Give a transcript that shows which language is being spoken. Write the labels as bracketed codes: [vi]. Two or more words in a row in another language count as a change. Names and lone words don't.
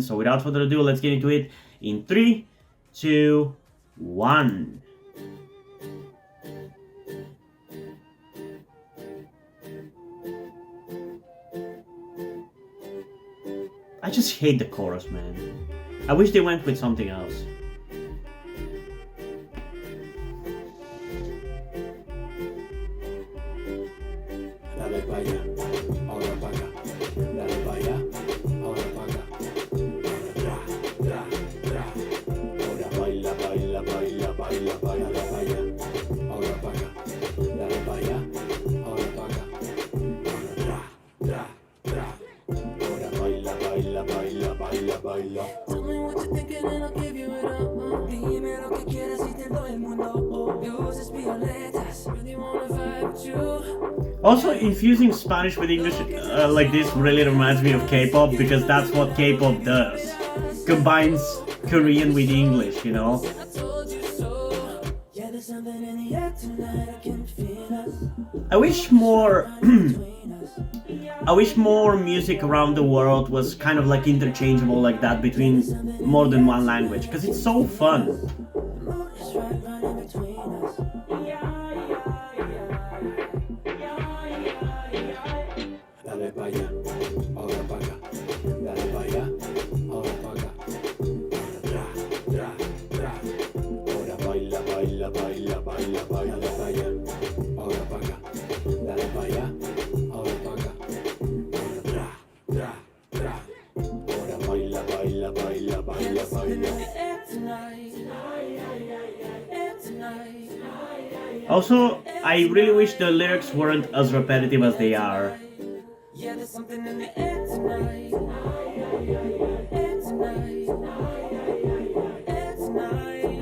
[en] So without further ado, let's get into it in 3, 2, 1. I just hate the chorus, man. I wish they went with something else. [es] Dale pa' allá, ahora pa' acá. Dale pa' allá, ahora pa' acá. Tra, tra, tra. Ahora baila, baila, baila, baila, baila. Dale pa' allá, ahora pa' acá. Dale pa' allá, ahora pa' acá. Tra, tra, tra. Ahora baila, baila, baila, baila, baila. [en] Tell me what you're thinking and I'll give you it up. [es] Dime lo que quieras y te doy el mundo. Luces violetas, [en] really wanna vibe with you. Also, infusing Spanish with English like this really reminds me of K-pop, because that's what K-pop does. Combines Korean with English, you know? I wish more I wish more music around the world was kind of like interchangeable like that between more than one language, because it's so fun. [es] Dale pa' allá, ahora pa' acá. Dale pa' allá, ahora pa' acá. Tra, tra, tra. Ahora baila, baila, baila, baila, baila. Dale pa' allá, ahora pa' acá. Dale pa' allá, ahora pa' acá. Tra, tra, tra. Ahora baila, baila, baila, baila, baila. [en] Also, I really wish the lyrics weren't as repetitive as they are. Yeah, there's something in the air tonight. Air tonight. Air tonight.